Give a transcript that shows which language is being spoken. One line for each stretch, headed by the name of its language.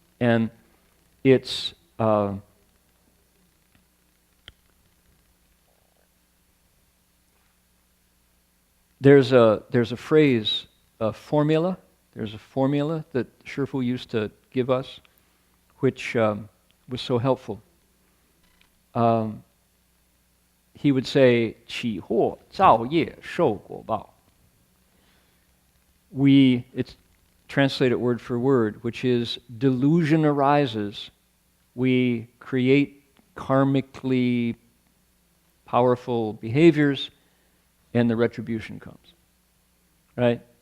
English: And it's there's a phrase, a formula. There's a formula that Shifu used to give us, which was so helpful. He would say,
Chinese: 起惑造业受果报.
English: It's translated word for word, which is delusion arises. We create karmically powerful behaviors, and the retribution comes. Right?